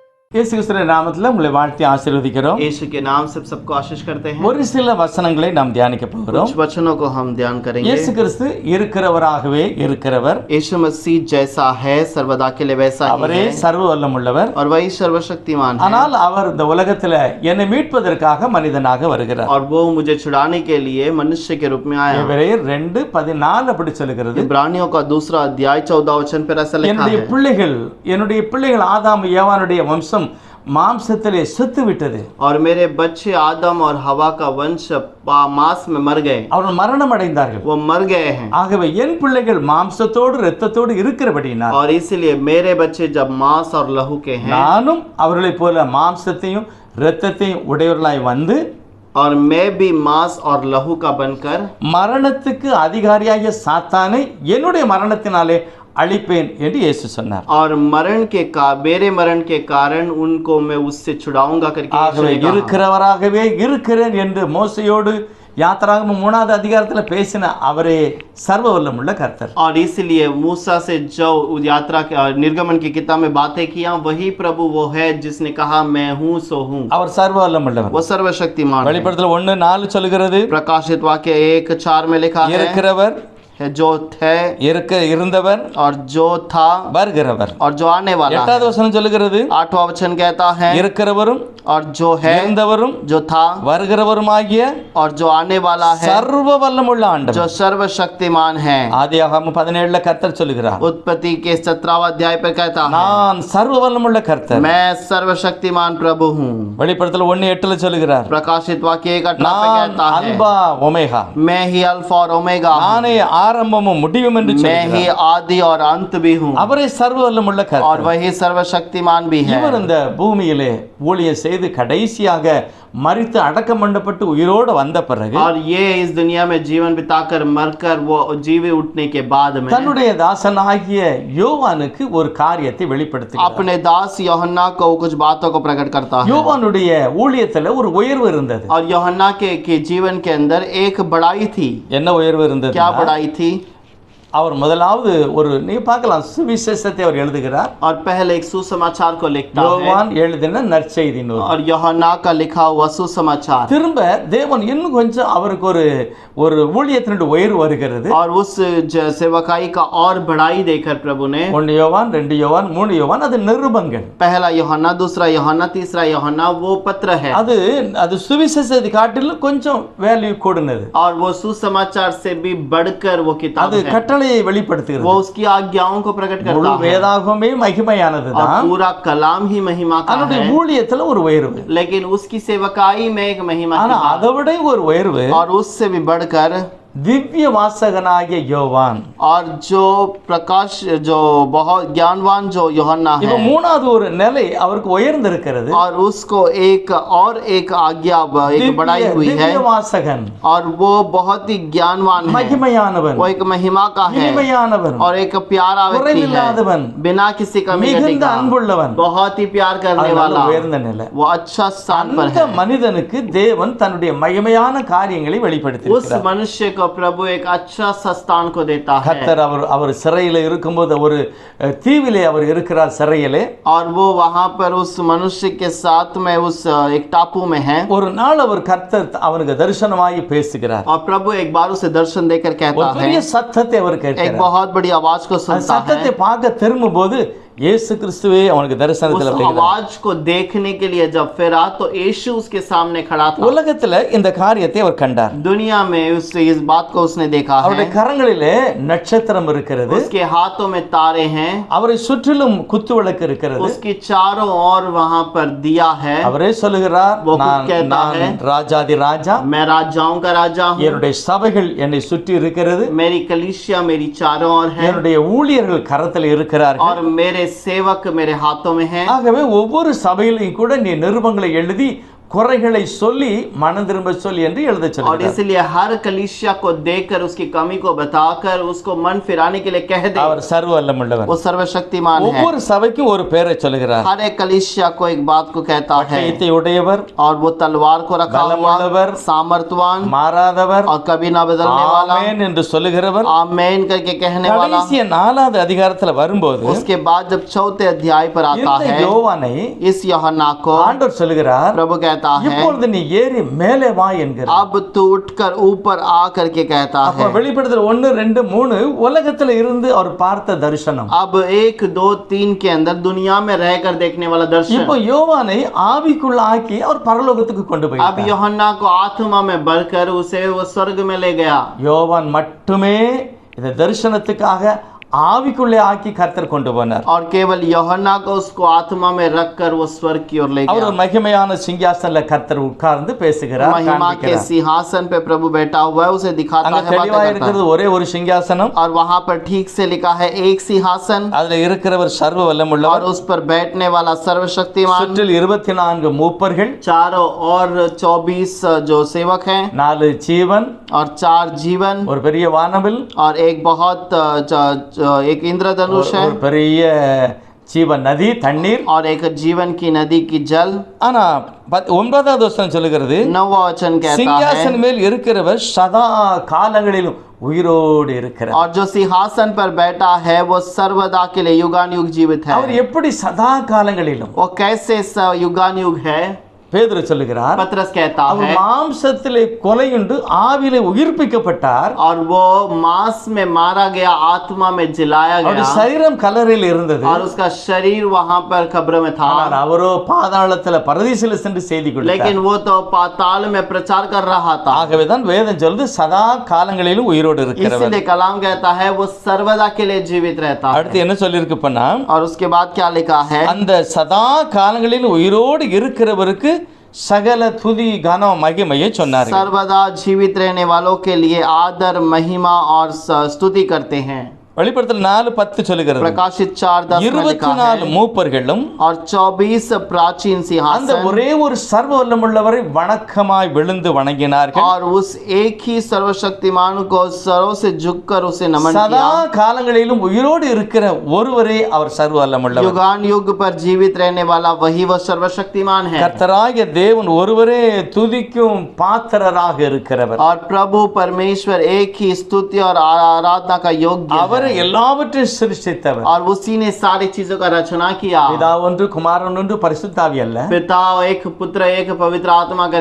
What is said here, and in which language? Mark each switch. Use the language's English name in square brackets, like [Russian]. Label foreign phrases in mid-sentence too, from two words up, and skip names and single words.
[Tamil] இயேசு கிறிஸ்துவின் நாமத்தில் உங்களை வாழ்த்தி ஆசீர்வதிக்கிறோம். [Hindi] यीशु के नाम से सबको आशीष करते हैं। [Tamil] ஒரு சில வசனங்களை நாம் தியானிக்க போகிறோம். [Hindi] कुछ वचनों को हम ध्यान करेंगे। [Tamil] இயேசு கிறிஸ்து இருக்கிறவராகவே இருக்கிறவர். [Hindi] यीशु मसीह जैसा है सर्वदा के लिए वैसा ही [Tamil] அவரே [Hindi] है [Tamil] சர்வ வல்லமுள்ளவர். [Hindi] और वही सर्वशक्तिमान है। [Tamil] ஆனால் அவர் இந்த உலகத்தில் என்னை மீட்பதற்காக மனிதனாக வருகிறார். [Hindi] और वो मुझे छुड़ाने के लिए मनुष्य के रूप में आया। [Tamil] எபிரேயர் 2:14 அப்படி சொல்கிறது. [Hindi] इब्रानियों का दूसरा अध्याय 14 वचन पर ऐसा लिखा है। [Tamil] என்னுடைய பிள்ளைகள் ஆதாம் ஏவானுடைய வம்சம் மாம்சத்திலே செத்து விட்டது. [Hindi] और मेरे बच्चे आदम और हवा का वंश मांस में मर गए। [Tamil] அவர்கள் மரணம் அடைந்தார்கள். [Hindi] वो मर गए हैं। [Tamil] ஆகவே என் பிள்ளைகள் மாம்சத்தோடு இரத்தத்தோடு இருக்கிறபடியினால் [Hindi] और इसलिए मेरे बच्चे जब मांस और लहू के हैं, [Tamil] நானும் அவர்களைப் போல மாம்சத்தையும் இரத்தத்தையும் உடையவர்களாய் வந்து [Hindi] और मैं भी मांस और लहू का बनकर [Tamil] மரணத்துக்கு அதிகாரியாகிய சாத்தானை என்னுடைய மரணத்தினாலே அழிப்பேன் என்று இயேசு சொன்னார். [Hindi] और मेरे मरण के कारण उनको मैं उससे छुड़ाऊंगा करके [Tamil] ஆகவே இருக்கிறவராகவே இருக்கிறேன் என்று மோசையோடு யாத்திராகமம் 3வது அதிகாரத்தில் பேசின அவரே சர்வ வல்லமுள்ள கர்த்தர். [Hindi] और इसलिए मूसा से जो यात्रा के निर्गमन की किताब में बातें किया, वही प्रभु वो है जिसने कहा मैं हूँ सो हूँ। [Tamil] அவர் சர்வ வல்லமுள்ளவர். [Hindi] वो सर्वशक्तिमान है। [Tamil] வெளிப்படுத்தல் 1:4 சொல்கிறது. [Hindi] प्रकाशित वाक्य 1:4 में लिखा है [Tamil] இருக்கிறவர் [Hindi] जो थे [Tamil] இருந்தவர் [Hindi] और जो था [Tamil] வருகிறவர். [Hindi] और जो आने वाला है। [Tamil] 8வது வசனம் சொல்கிறது. [Hindi] 8वां वचन कहता है [Tamil] இருக்கிறவரும் [Hindi] और जो है [Tamil] இருந்தவரும் [Hindi] जो था [Tamil] வருகிறவருமாகிய [Hindi] और जो आने वाला है [Tamil] சர்வ வல்லமுள்ள ஆண்டவர். [Hindi] जो सर्वशक्तिमान है। [Tamil] ஆதியாகமம் 17 கர்த்தர் சொல்கிறார். [Hindi] उत्पत्ति के 17वां अध्याय पर कहता है [Tamil] நான் சர்வ வல்லமுள்ள கர்த்தர். [Hindi] मैं सर्वशक्तिमान प्रभु हूँ। [Tamil] வெளிப்படுத்தல் 1:8 சொல்கிறார். [Hindi] प्रकाशित वाक्य 1:18 पे [Tamil] நான் [Hindi] कहता है [Tamil] அல்பா ஒமேகா, [Hindi] मैं ही अल्फा और ओमेगा हूँ। [Tamil] நானே ஆரம்பமும் முடிவும் என்று [Hindi] मैं ही [Tamil] சொல்கிறார். [Hindi] आदि और अंत भी हूँ। [Tamil] அவரே சர்வ வல்லமுள்ள [Hindi] और [Tamil] கர்த்தர். [Hindi] वही सर्वशक्तिमान भी है। [Tamil] இவர் இந்த பூமியிலே ஊழியம் செய்து கடைசியாக மரித்து அடக்கம் பண்ணப்பட்டு உயிரோடு வந்த பிறகு [Hindi] और ये इस दुनिया में जीवन बिताकर मरकर वो जीवे उठने के बाद में [Tamil] தன்னுடைய தாசனாகிய யோவானுக்கு ஒரு காரியத்தை வெளிப்படுத்துகிறார். [Hindi] अपने दास यूहन्ना को कुछ बातों को प्रकट करता है। [Tamil] யோவானுடைய ஊழியத்துல ஒரு உயர்வு இருந்தது. [Hindi] और यूहन्ना के जीवन के अंदर एक बड़ाई थी। [Tamil] என்ன உயர்வு இருந்தது? [Hindi] क्या बड़ाई थी? [Tamil] அவர் முதலாவது நீ பார்க்கலாம், சுவிசேஷத்தை அவர் எழுதுகிறார். [Hindi] और पहले एक सुसमाचार को लिखता है। [Tamil] யோவான் எழுதின நற்செய்தி நூல். [Hindi] और यूहन्ना का लिखा हुआ सुसमाचार। [Tamil] திரும்ப தேவன் இன்னும் கொஞ்சம் அவருக்கு ஒரு ஊழியத்தினுடைய உயர்வு வருகிறது. [Hindi] और उस सेवकाई का और बढ़ाई देकर प्रभु ने [Tamil] 1 யோவான் 2 யோவான் 3 யோவான் அது நிருபங்கள். [Hindi] पहला यूहन्ना, दूसरा यूहन्ना, तीसरा यूहन्ना वो पत्र है। [Tamil] அது சுவிசேஷத்தை காட்டிலும் கொஞ்சம் வேல்யூ கூடுனது. [Hindi] और वो सुसमाचार से भी बढ़कर वो किताब [Tamil] அது [Hindi] है। [Tamil] கட்டளையை வெளிப்படுத்துகிறது. [Hindi] वो उसकी आज्ञाओं को प्रकट करता [Tamil] முழு [Hindi] है। [Tamil] வேதாகமே மகிமையானதுதான். [Hindi] और पूरा कलाम ही महिमा का [Tamil] அவருடைய [Hindi] है। [Tamil] ஊழியத்துல ஒரு உயர்வு. [Hindi] लेकिन उसकी सेवकाई में एक महिमा [Tamil] ஆனா [Hindi] की बात। [Tamil] அதை விட ஒரு உயர்வு [Hindi] और उससे भी बढ़कर [Tamil] திவ்ய வாசகனாகிய யோவான். [Hindi] और जो प्रकाश जो बहुत ज्ञानवान जो यूहन्ना है, [Tamil] இப்ப மூணாவது ஒரு நிலை அவருக்கு உயர்ந்திருக்கிறது. [Hindi] और उसको एक आज्ञा एक बढ़ाई हुई है। [Tamil] திவ்ய வாசகன், [Hindi] और वो बहुत ही ज्ञानवान है। [Tamil] மகிமையானவன், [Hindi] वो एक महिमा का है [Tamil] இனிமையானவன், [Hindi] और एक प्यारा व्यक्ति है, [Tamil] குறைவில்லாதவன், [Hindi] बिना किसी कमी [Tamil] மிகுந்த [Hindi] का, [Tamil] அன்புள்ளவன், [Hindi] बहुत ही प्यार करने [Tamil] அதனால [Hindi] वाला, [Tamil] உயர்ந்த நிலை. [Hindi] वो अच्छा स्थान पर [Tamil] அந்த [Hindi] है। [Tamil] மனிதனுக்கு தேவன் தன்னுடைய மகிமையான காரியங்களை வெளிப்படுத்தி [Hindi] उस मनुष्य को प्रभु एक अच्छा स्थान को देता है। [Tamil] கர்த்தர் அவர் சிறையில இருக்கும்போது ஒரு தீவிலே அவர் இருக்கிறார் சிறையிலே. [Hindi] और वो वहां पर उस मनुष्य के साथ में उस एक टापू में है। [Tamil] ஒரு நாள் அவர் கர்த்தர் அவனுக்கு தரிசனமாகி பேசுகிறார். [Hindi] और प्रभु एक बार उसे दर्शन देकर कहता [Tamil] ஒரு பெரிய [Hindi] है, [Tamil] சத்தத்தை அவர் [Hindi] एक [Tamil] கேட்கிறார். [Hindi] बहुत बड़ी आवाज को [Tamil] அந்த [Hindi] सुनता [Tamil] சத்தத்தை [Hindi] है। [Tamil] பார்க்க திரும்பும்போது இயேசு கிறிஸ்துவே அவனுக்கு தரிசனத்தில் [Hindi] उस आवाज को देखने के लिए जब फिरा तो यीशु उसके सामने खड़ा था। [Tamil] உலகத்துல இந்த காரியத்தை அவர் கண்டார். [Hindi] दुनिया में उससे इस बात को उसने देखा है। [Tamil] அவருடைய கரங்களிலே நட்சத்திரம் இருக்கிறது. [Hindi] उसके हाथों में तारे हैं। [Tamil] அவரை சுற்றிலும் குத்து விளக்கு இருக்கிறது. [Hindi] उसकी चारों ओर वहां पर दिया है। [Tamil] அவரே சொல்லுகிறார், [Hindi] वो खुद [Tamil] நான் [Hindi] कहता है, [Tamil] ராஜாதி ராஜா, [Hindi] मैं राजाओं का राजा हूँ। [Tamil] என்னுடைய சபைகள் என்னை சுற்றி இருக்கிறது. [Hindi] मेरी कलीसिया मेरी चारों ओर है। [Tamil] என்னுடைய ஊழியர்கள் கரத்தில் இருக்கிறார்கள். [Hindi] और मेरे सेवक मेरे हाथों में हैं। [Tamil] ஆகவே ஒவ்வொரு சபையிலையும் கூட நீ நிருபங்களை எழுதி குறைகளை சொல்லி மனம் திரும்ப சொல்லி என்று எழுத [Hindi] और [Tamil] சொல்கிறார். [Hindi] इसलिए हर कलीसिया को देखकर उसकी कमी को बताकर उसको मन फिराने के लिए कह दे। [Tamil] அவர் சர்வ வல்லமுள்ளவர். [Hindi] वो सर्वशक्तिमान है। [Tamil] ஒவ்வொரு சபைக்கும் ஒரு பெயரை சொல்கிறார். [Hindi] हर एक कलीसिया को एक बात को कहता है [Tamil] பட்டயத்தை உடையவர், [Hindi] और वो तलवार को रखा हुआ, [Tamil] பலமுள்ளவர், [Hindi] सामर्थवान [Tamil] மாறாதவர், [Hindi] और कभी ना बदलने वाला, [Tamil] ஆமென் என்று சொல்லுகிறவர். [Hindi] आमेन करके कहने वाला। [Tamil] கடைசிய 4வது அதிகாரத்துல வரும்போது [Hindi] उसके बाद जब 4थे अध्याय पर आता [Tamil] இந்த [Hindi] है, [Tamil] யோவானை [Hindi] इस यूहन्ना को [Tamil] ஆண்டவர் சொல்லுகிறார், [Hindi] प्रभु कहता है [Tamil] இப்பொழுது நீ ஏறி மேலே வா என்கிறார். [Hindi] अब तू उठकर ऊपर आ करके कहता [Tamil] அப்ப [Hindi] है। [Tamil] வெளிப்படுத்தல் 1, 2, 3 உலகத்துல இருந்து அவர் பார்த்த தரிசனம். [Hindi] अब 1, 2, 3 के अंदर दुनिया में रहकर देखने वाला दर्शन। [Tamil] இப்போ யோவானை ஆவிக்குள்ள ஆக்கி அவர் பரலோகத்துக்கு கொண்டு [Hindi] अब [Tamil] போயிட்டார். [Hindi] यूहन्ना को आत्मा में भरकर उसे वो स्वर्ग में ले गया। [Tamil] யோவான் மட்டுமே இந்த தரிசனத்துக்காக ஆவிக்குள்ளே ஆக்கி கர்த்தர் கொண்டு போனார். [Hindi] और केवल यूहन्ना को उसको आत्मा में रखकर वो स्वर्ग की ओर ले [Tamil] அவர் [Hindi] गया। [Tamil] ஒரு மகிமையான சிங்காசனத்துல கர்த்தர் உட்கார்ந்து பேசுகிறார், [Hindi] महिमा के [Tamil] காண்பிக்கிறார். [Hindi] सिंहासन पे प्रभु बैठा हुआ है, उसे दिखाता [Tamil] அங்க [Hindi] है, बातें [Tamil] தெளிவா [Hindi] करता है। [Tamil] இருக்கிறது ஒரே ஒரு சிங்காசனம். [Hindi] और वहां पर ठीक से लिखा है एक सिंहासन, [Tamil] அதுல இருக்கிறவர் சர்வ [Hindi] और [Tamil] வல்லமுள்ளவர். [Hindi] उस पर बैठने वाला सर्वशक्तिमान। [Tamil] சுற்றில் 24 மூப்பர்கள், [Hindi] चारों और 24 जो सेवक हैं, [Tamil] 4 ஜீவன், [Hindi] और 4 जीवन, [Tamil] ஒரு பெரிய வானவில், [Hindi] और एक बहुत एक इंद्रधनुष है, [Tamil] ஒரு பெரிய ஜீவன் நதி தண்ணீர். [Hindi] और एक जीवन की नदी की जल। [Tamil] ஆனா 9வது வசனம் சொல்லுகிறது, [Hindi] 9वां वचन कहता है [Tamil] சிங்காசன மேல் இருக்கிறவர் சதா காலங்களிலும் உயிரோடு இருக்கிறார். [Hindi] और जो सिंहासन पर बैठा है वो सर्वदा के लिए युगान युग जीवित है। [Tamil] அவர் எப்படி சதா காலங்களிலும்? [Hindi] वो कैसे युगान युग है? [Tamil] பேதுரு சொல்லுகிறார், [Hindi] पतरस कहता [Tamil] அவர் [Hindi] है [Tamil] மாம்சத்திலே கொலையுண்டு ஆவியிலே உயிர்ப்பிக்கப்பட்டார். [Hindi] और वो मांस में मारा गया, आत्मा में जिलाया [Tamil] அவருடைய [Hindi] गया, [Tamil] சரீரம் கல்லறையில் இருந்தது. [Hindi] और उसका शरीर वहां पर कब्र में था। [Tamil] ஆனால் அவரோ பாதாளத்துல பரதீசில சென்று செய்தி கொடுத்தார். [Hindi] लेकिन वो तो पाताल में प्रचार कर रहा था। [Tamil] ஆகவேதான் வேதம் சொல்லுது சதா காலங்களிலும் உயிரோடு இருக்கிறவர். [Hindi] इसीलिए कलाम कहता है वो सर्वदा के लिए जीवित रहता है। [Tamil] அடுத்து என்ன சொல்லிருக்கு பண்ணா, [Hindi] और उसके बाद क्या लिखा है? [Tamil] அந்த சதா காலங்களிலும் உயிரோடு இருக்கிறவருக்கு சகல துதி கனம் மகிமையை சொன்னார். [Hindi] सर्वदा जीवित रहने वालों के लिए आदर महिमा और स्तुति करते हैं। [Tamil] வெளிப்படுத்தல் 4:10 சொல்லுகிறது, [Hindi] प्रकाशित 4:10 में लिखा [Tamil] 24 [Hindi] है [Tamil] மூப்பர்களும் [Hindi] और 24 प्राचीन [Tamil] அந்த [Hindi] सिंहासन [Tamil] ஒரே ஒரு சர்வ வல்லமுள்ளவரை வணக்கமாய் விழுந்து வணங்கினார்கள். [Hindi] और उस एक ही सर्वशक्तिमान को सरों से झुककर उसे नमन [Tamil] சதா [Hindi] किया। [Tamil] காலங்களிலும் உயிரோடு இருக்கிற ஒருவரே அவர் சர்வ வல்லமுள்ளவர். [Hindi] युगान युग पर जीवित रहने वाला वही वह सर्वशक्तिमान है। [Tamil] கர்த்தராகிய தேவன் ஒருவரே துதிக்கும் பாத்திரராக இருக்கிறவர். [Hindi] और प्रभु परमेश्वर एक ही स्तुति और आराधना का योग्य [Tamil] அவரே எல்லாவற்றையும் சிருஷ்டித்தவர். [Hindi] और उसी ने सारी चीजों का रचना किया। [Tamil] பிதா ஒன்று, குமாரன் ஒன்று, பரிசுத்தாவி அல்ல. [Hindi] पिता एक, पुत्र एक, पवित्र आत्मा करके